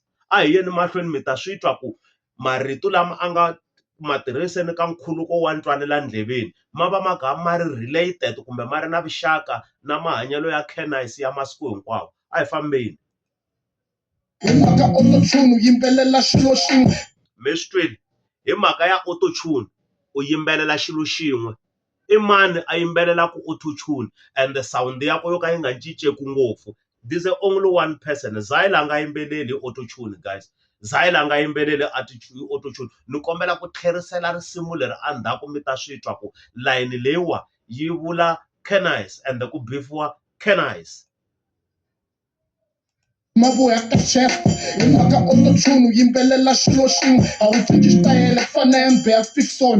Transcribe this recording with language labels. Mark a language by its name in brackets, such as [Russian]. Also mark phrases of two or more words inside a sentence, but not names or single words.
[Tsonga] A hi yeni mahlweni mi ta swi twa ku marito lama a nga matirhiseni ka nkhuluko wa ntwalela ndleveni ma va ma kha ma ri related kumbe ma ri na vuxaka na mahanyelo ya Cannice ya masiku hinkwawo. A hi fambeni. Hi mhaka autotune u yimbelela xilo xin'we. Mi swi twile? Hi mhaka ya autotune u yimbelela xilo xin'we. I mani a yimbelelaka autotune [English] and the sound [Tsonga] yakwe yo ka yi nga cinceki ngopfu? [English] There's only one person. [Tsonga] Zyla a nga yimbeleli hi autotune guys. Zyla a nga yimbeleli autotune. Ni kombela ku tlherisela risimu leri endzhaku mi ta swi twa ku layini leyiwa yi vula Cannice and ku bifiwa Cannice. Mavoya ka chest hi mhaka autotune u yimbelela xilo xin'we a wu cinci xitayele ku fana na Yembe ya Fickson.